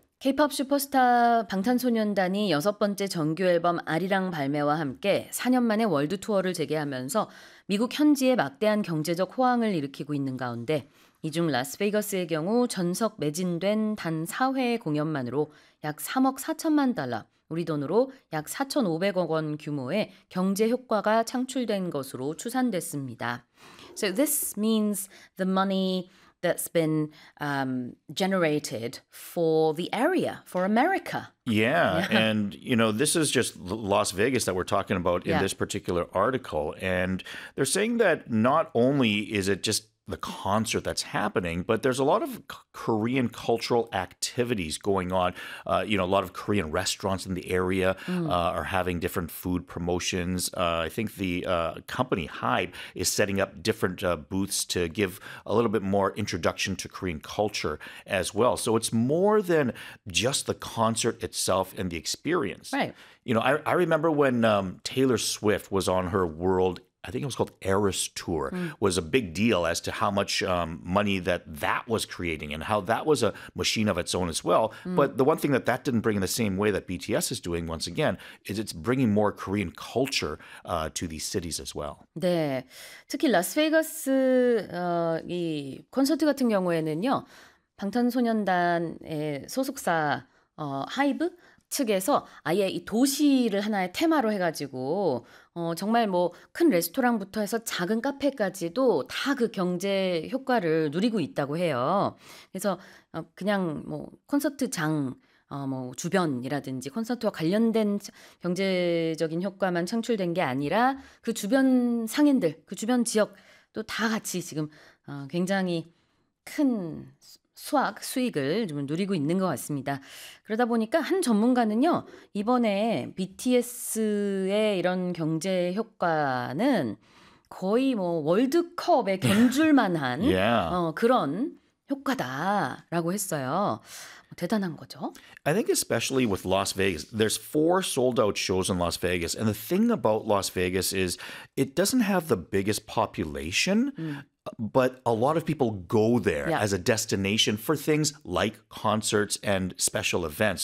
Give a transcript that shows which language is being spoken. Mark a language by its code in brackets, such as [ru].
[ko] K-pop 슈퍼스타 방탄소년단이 여섯 번째 정규 앨범 아리랑 발매와 함께 4년 만에 월드 투어를 재개하면서 미국 현지에 막대한 경제적 호황을 일으키고 있는 가운데 이 중 라스베이거스의 경우 전석 매진된 단 4회의 공연만으로 약 3억 4천만 달러, 우리 돈으로 약 4,500억 원 규모의 경제 효과가 창출된 것으로 추산됐습니다. [en] So this means the money that's been generated for the area, for America. Yeah, and you know, this is just Las Vegas that we're talking about in this particular article. And they're saying that not only is it just the concert that's happening, but there's a lot of Korean cultural activities going on. You know, a lot of Korean restaurants in the area are having different food promotions. I think the company HYBE is setting up different booths to give a little bit more introduction to Korean culture as well. So it's more than just the concert itself and the experience. Right. You know, I remember when Taylor Swift was on her world I think it was called Eras Tour, was a big deal as to how much money that was creating and how that was a machine of its own as well. Mm. But the one thing that didn't bring in the same way that BTS is doing, once again, is it's bringing more Korean culture to these cities as well. [ko] 네, 특히 라스베이거스 이 콘서트 같은 경우에는요, 방탄소년단의 소속사 HYBE 측에서 아예 이 도시를 하나의 테마로 해가지고 정말 뭐 큰 레스토랑부터 해서 작은 카페까지도 다 그 경제 효과를 누리고 있다고 해요. 그래서 그냥 뭐 콘서트장 뭐 주변이라든지 콘서트와 관련된 경제적인 효과만 창출된 게 아니라 그 주변 상인들, 그 주변 지역도 다 같이 지금 굉장히 큰 수익을 좀 누리고 있는 것 같습니다. 그러다 보니까 한 전문가는요, 이번에 BTS의 이런 경제 효과는 거의 뭐 월드컵에 견줄만한 그런 효과다라고 했어요. 대단한 거죠. [en] I think especially with Las Vegas, there's 4 sold-out shows in Las Vegas. And the thing about Las Vegas is it doesn't have the biggest population. But a lot of people go there as a destination for things like concerts and special events.